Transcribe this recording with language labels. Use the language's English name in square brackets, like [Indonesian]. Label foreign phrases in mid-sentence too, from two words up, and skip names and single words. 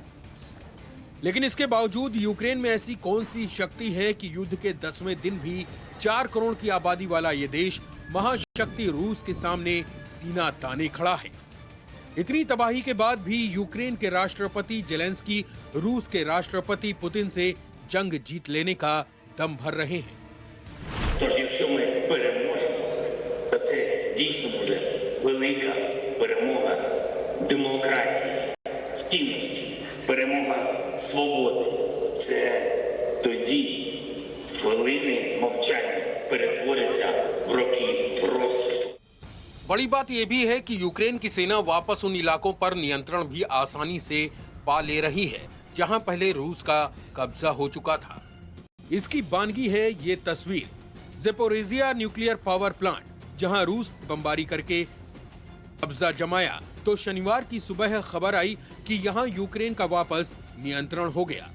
[Hindi] लेकिन इसके बावजूद यूक्रेन में ऐसी कौन सी शक्ति है कि युद्ध के 10वें दिन भी 4 करोड़ की आबादी वाला ये देश महाशक्ति रूस के सामने सीना ताने खड़ा है। इतनी तबाही के बाद भी यूक्रेन के राष्ट्रपति जेलेंस्की रूस के राष्ट्रपति पुतिन से जंग जीत लेने का दम भर रहे हैं। [Ukrainian] Тож, якщо ми переможемо, то це дійсно буде велика перемога демократії, цінності, перемога свободи. Це тоді хвилини мовчання перетворяться в роки розквіту. [Hindi] बड़ी बात यह भी है कि यूक्रेन की सेना वापस उन इलाकों पर नियंत्रण भी आसानी से पा ले रही है जहां पहले रूस का कब्जा हो चुका था। इसकी बानगी है ये तस्वीर ज़ेपोरिज़िया [English] nuclear power plant, [Hindi] जहां रूस बमबारी करके कब्जा जमाया तो शनिवार की सुबह खबर आई कि यहां यूक्रेन का वापस नियंत्रण हो गया।